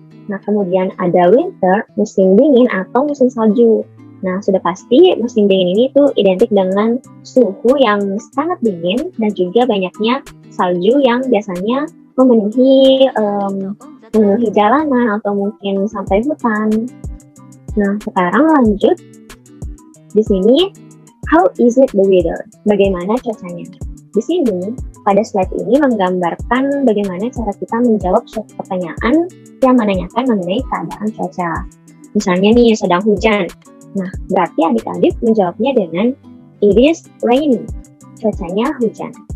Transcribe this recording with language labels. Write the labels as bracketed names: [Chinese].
[Indonesian] Nah, kemudian ada winter, musim dingin atau musim salju. Nah, sudah pasti musim dingin ini tuh identik dengan suhu yang sangat dingin dan juga banyaknya salju yang biasanya memenuhi jalanan atau mungkin sampai hutan. Nah, sekarang lanjut. Di sini, [English] how is it the weather? [Indonesian] Bagaimana cuacanya? Di sini, pada slide ini menggambarkan bagaimana cara kita menjawab suatu pertanyaan yang menanyakan mengenai keadaan cuaca. Misalnya nih, sedang hujan. Nah, berarti adik-adik menjawabnya dengan [English] it is raining, [Indonesian] cuacanya hujan.